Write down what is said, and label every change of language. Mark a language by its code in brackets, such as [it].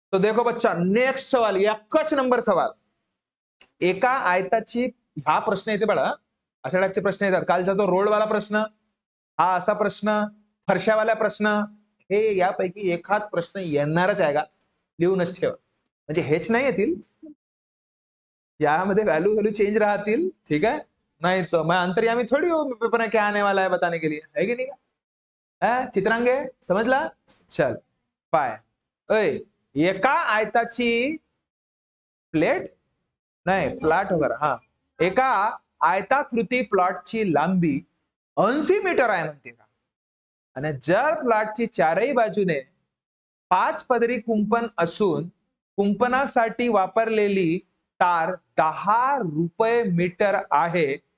[hi] तो देखो बच्चा, नेक्स्ट सवाल, [mr] एकच नंबर सवाल. एका आयताची, हा प्रश्न येते बघा, अशा टाईपचे प्रश्न येतात. कालचा तो रोडवाला प्रश्न, हा असा प्रश्न, फरशावाला प्रश्न, हे यापैकी एखाद प्रश्न येणारच आहे का? लिहूनच ठेवा. म्हणजे हेच नाही येतील, यामध्ये व्हॅल्यू चेंज राहतील. [hi] ठीक है, नहीं तो मैं अंतर्यामी थोड़ी हूँ पेपर में क्या आने वाला है बताने के लिए, है कि नहीं? [mr] है चित्रांगे, समजला? चल पाय. ओय, एका आयताची प्लेट नाही प्लॉट वगैरे, हा एका आयताकृती प्लॉटची लांबी 80 मीटर आहे म्हणते का? आणि जर प्लॉटची चारही बाजूने 5 पदरी कुंपण असून कुंपणासाठी वापरलेली तार 10 रुपये मीटर आहे.